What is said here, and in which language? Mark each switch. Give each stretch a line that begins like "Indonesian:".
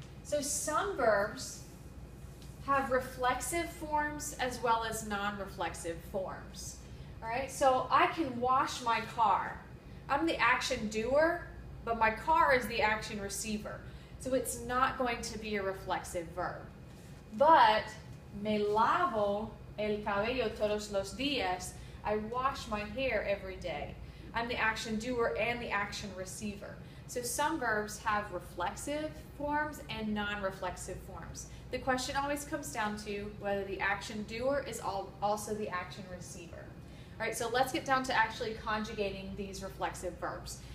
English: So some verbs have reflexive forms as well as non-reflexive forms. All right, so I can wash my car. I'm the action doer, but my car is the action receiver. So it's not going to be a reflexive verb.
Spanish: But me lavo el cabello todos los días.
English: I wash my hair every day. I'm the action doer and the action receiver. So some verbs have reflexive forms and non-reflexive forms. The question always comes down to whether the action doer is also the action receiver. All right, so let's get down to actually conjugating these reflexive verbs.